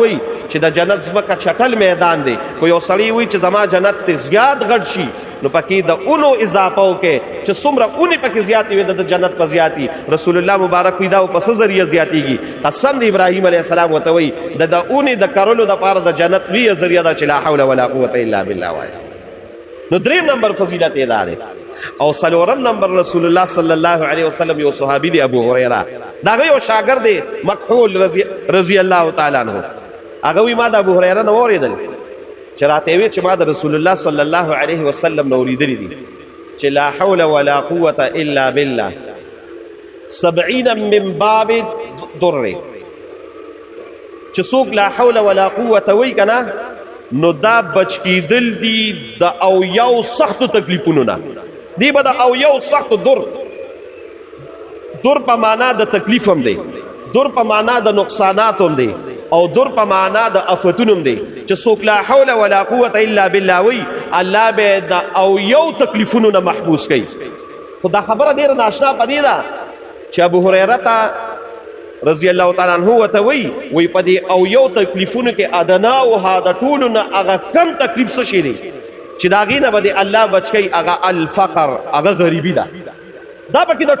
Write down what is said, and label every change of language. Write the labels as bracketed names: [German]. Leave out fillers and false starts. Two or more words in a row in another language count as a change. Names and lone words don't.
[Pashto] وی چې د جنت ځمکه چټل میدان دی خو یو سړی وی چې زما جنت ته زیات غټ شي نو پکې د اونو اضافه وکړي چې څومره اونې پکې زیاتې وي د جنت په زیاتي رسول الله مبارک وی دا په څه ذریعه زیاتېږي قسم د ابراهیم [Arabic] علیه السلام [Pashto] ورته وی د اونې د کرلو دپاره د جنت لویه ذریعه ده چې [Arabic] لا حول ولا قوة الا بالله [Pashto] وایه نو دریم نمبر فضیلت یې دا دی او څلورم نمبر رسول الله [Arabic] صلی الله علیه وسلم [Pashto] یو صحابي دی ابو هریره د هغه یو شاګرد دی مکحول [Arabic] رضی الله تعالی عنه [Pashto] هغه وی ما د ابو هریره نه واورېدل چې راته وی چې ما د رسول الله [Arabic] صلی الله علیه وسلم [Pashto] نه اورېدلی دي چې [Arabic] لا حول ولا قوة الا بالله [Pashto] 70 من باب در چې څوک [Arabic] لا حول ولا قوة [Pashto] وی کنه نو دا بچ کېدل دي د او یو سختو تکلیفونو نه دی به د او یو سختو در په معنا د تکلیف هم دی در په معنا د نقصانات هم دی او در په معنا د افتون هم دی چې څوک [Arabic] لا حول ولا قوة الا بالله [Pashto] وی الله به د او یو تکلیفونو نه محفوظ کوي خو دا خبره ډېره ناشنا پدې ده چې ابو هریره ته [Arabic] رضی الله تعالی عنہ [Pashto] ورته وی په دې او یو تکلیفونو کې ادنا او د ټولو نه هغه کم تکلیف څه شي دی چې د هغې نه به الله بچ کوي هغه الفقر هغه غریبي ده دا پکې د